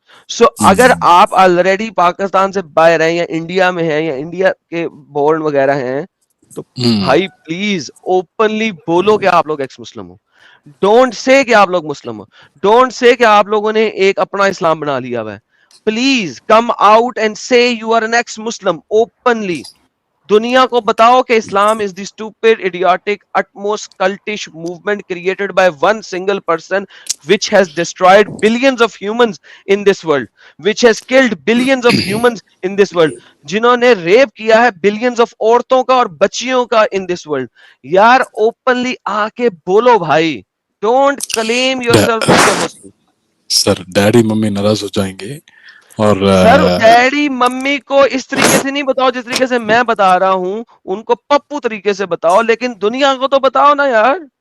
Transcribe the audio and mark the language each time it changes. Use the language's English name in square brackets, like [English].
[Urdu] سو اگر آپ آلریڈی پاکستان سے باہر ہیں یا انڈیا میں ہیں یا انڈیا کے بورن وغیرہ ہیں, تو بھائی پلیز اوپنلی بولو کہ آپ لوگ x Muslim ہو. Don't say کہ آپ لوگ مسلم ہو. ڈونٹ سے کہ آپ لوگوں نے ایک اپنا اسلام بنا لیا ہوا ہے. [English] Please come out and say you are an ex Muslim openly. [Urdu] دنیا کو بتاؤ کہ اسلام [English] is the stupid, idiotic, utmost cultish movement created by one single person which has destroyed billions of humans in this world, which has killed billions of humans in this world, [Urdu] جنہوں نے rape کیا ہے [English] billions of [Urdu] عورتوں کا اور بچیوں کا [English] in this world. [Urdu] یار [English] openly [Urdu] آ کے بولو بھائی, [English] don't claim yourself like a Muslim. [Urdu] Sir daddy mummy ناراض ہو جائیں گے. اور سر ڈیڈی ممی کو اس طریقے سے نہیں بتاؤ جس طریقے سے میں بتا رہا ہوں, ان کو پپو طریقے سے بتاؤ, لیکن دنیا کو تو بتاؤ نا یار.